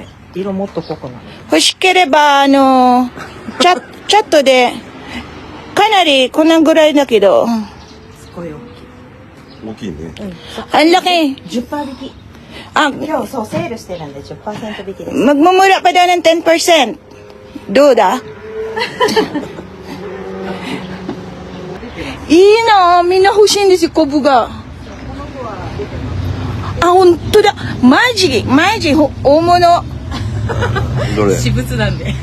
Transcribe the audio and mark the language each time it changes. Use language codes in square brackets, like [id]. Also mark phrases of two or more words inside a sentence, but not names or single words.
[ja] 色もっと濃くなる。欲しければ、チャットで、かなりこんなぐらいだけど。すごい大きい。大きいね。あんだけ。 10% 引き。あ、今日そうセールしてるんで 10% 引きです。 [tl] magmumura pa daw ng 10%. [ja] どうだいいなぁ。みんな欲しいんですよ、コブが。あ、ほんとだ。マジ、大物。どれ？私物なんで。